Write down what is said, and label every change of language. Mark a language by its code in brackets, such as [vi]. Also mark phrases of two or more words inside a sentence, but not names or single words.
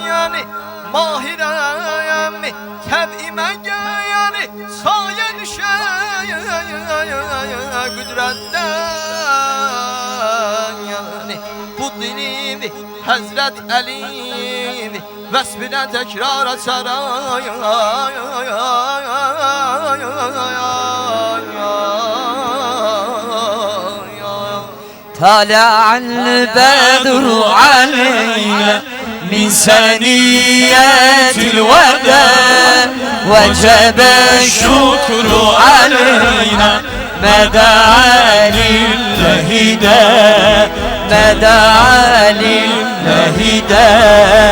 [az] Yəni mahirəm təbimə yəni sayə düşər qüdrətdən. Yəni bu dilim Həzrət Əli vəsbinə təkrar açaram. [ar] طلع البدر علينا من ثنيات الوداع وجب الشكر علينا ما دعا لله داع ما دعا لله داع.